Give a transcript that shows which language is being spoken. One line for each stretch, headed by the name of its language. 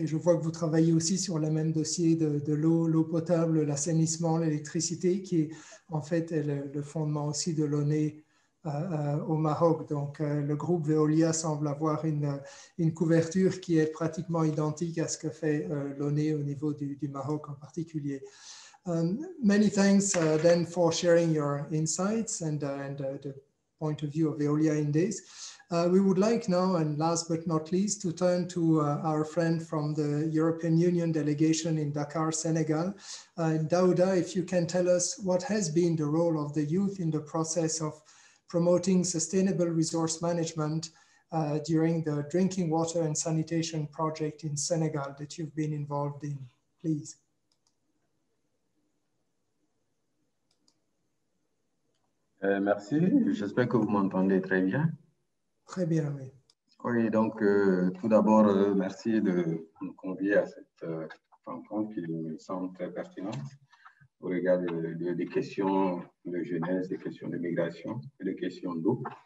French: Et je vois que vous travaillez aussi sur le même dossier de l'eau potable, l'assainissement, l'électricité, qui est en fait le fondement aussi de l'ONE au Maroc. Donc, le groupe Veolia semble avoir une couverture qui est pratiquement identique à ce que fait l'ONE au niveau du Maroc en particulier.
English: Many thanks then for sharing your insights and the point of view of Veolia in this. We would like now, and last but not least, to turn to our friend from the European Union delegation in Dakar, Senegal. Daouda, if you can tell us what has been the role of the youth in the process of promoting sustainable resource management during the drinking water and sanitation project in Senegal that you've been involved in, please.
French: Merci, j'espère que vous m'entendez très bien. Très bien, oui. Oui, donc tout d'abord, merci de nous convier à cette rencontre qui me semble très pertinente au regard des questions de jeunesse, des questions de migration et des questions d'eau.